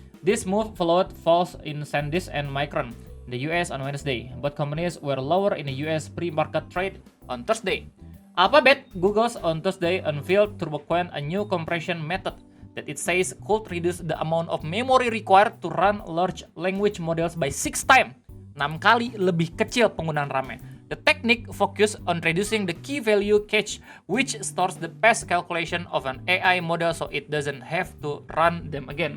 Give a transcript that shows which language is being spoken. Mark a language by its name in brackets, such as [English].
[English] This move followed falls in SanDisk and Micron in the US on Wednesday. Both companies were lower in the US pre-market trade on Thursday. Alphabet, Google's on Thursday unveiled TurboQuant, a new compression method that it says could reduce the amount of memory required to run large language models by 6 times [Indonesian] 6 kali lebih kecil penggunaan RAM-nya. [English] The technique focus on reducing the key value cache, which stores the past calculation of an AI model so it doesn't have to run them again.